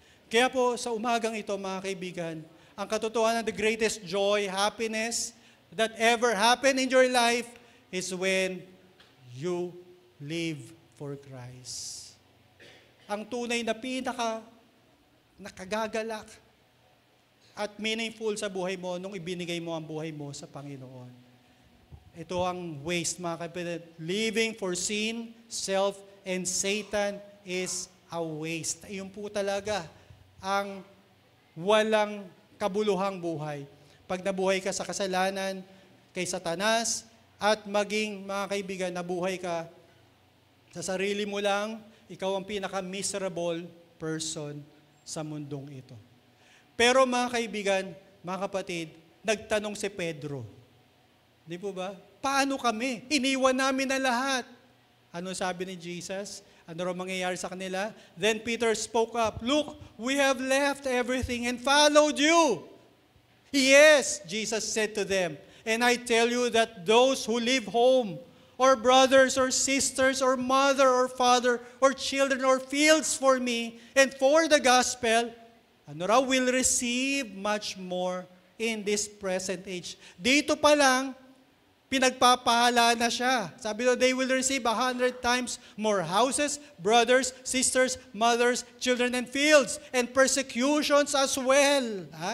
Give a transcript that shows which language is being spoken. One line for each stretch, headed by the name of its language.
Filipino: Kaya po, sa umagang ito, mga kaibigan, ang katotohanan,
English: the greatest joy, happiness that ever happened in your life is when you live for Christ.
Filipino: Ang tunay na nakagagalak at meaningful sa buhay mo nung ibinigay mo ang buhay mo sa Panginoon. Ito ang waste, mga kapatid.
English: Living for sin, self, and Satan is a waste.
Filipino: Iyon po talaga ang walang kabuluhang buhay. Pag nabuhay ka sa kasalanan, kay Satanas, at maging, mga kaibigan, nabuhay ka sa sarili mo lang, ikaw ang pinaka-miserable person sa mundong ito. Pero mga kaibigan, mga kapatid, nagtanong si Pedro. Di po ba? Paano kami? Iniwan namin na lahat. Ano sabi ni Jesus? Ano raw mangyayari sa kanila?
English: Then Peter spoke up, "Look, we have left everything and followed you." Yes, Jesus said to them, "And I tell you that those who leave home, or brothers or sisters or mother or father or children or fields for me and for the gospel, will receive much more in this present age."
Filipino: Dito pa lang, pinagpapahala na siya. Sabi doon,
English: they will receive 100 times more houses, brothers, sisters, mothers, children, and fields, and persecutions as well.